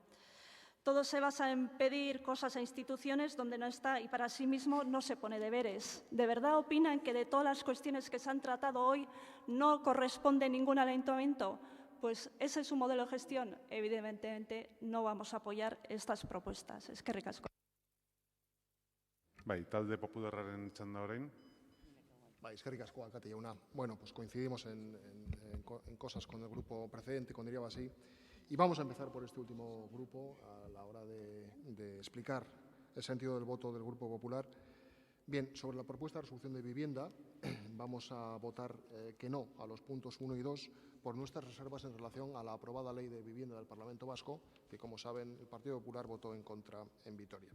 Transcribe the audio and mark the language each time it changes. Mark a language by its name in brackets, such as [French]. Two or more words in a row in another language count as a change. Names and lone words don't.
[Spanish] Todo se basa en pedir cosas a instituciones donde no está y para sí mismo no se pone deberes. ¿De verdad opinan que de todas las cuestiones que se han tratado hoy no corresponde ningún al ayuntamiento? Pues ese es su modelo de gestión. Evidentemente no vamos a apoyar estas propuestas. [Basque] Eskerrik asko. Bai, talde popularraren txanda orain. Bai, eskerrik asko, alkate jauna. [Spanish] Bueno, pues coincidimos en cosas con el grupo precedente, con Iriabasi, y vamos a empezar por este último grupo a la hora de explicar el sentido del voto del Grupo Popular. Bien, sobre la propuesta de resolución de vivienda, vamos a votar que no a los puntos 1 y 2 por nuestras reservas en relación a la aprobada Ley de Vivienda del Parlamento Vasco, que, como saben, el Partido Popular votó en contra en Vitoria.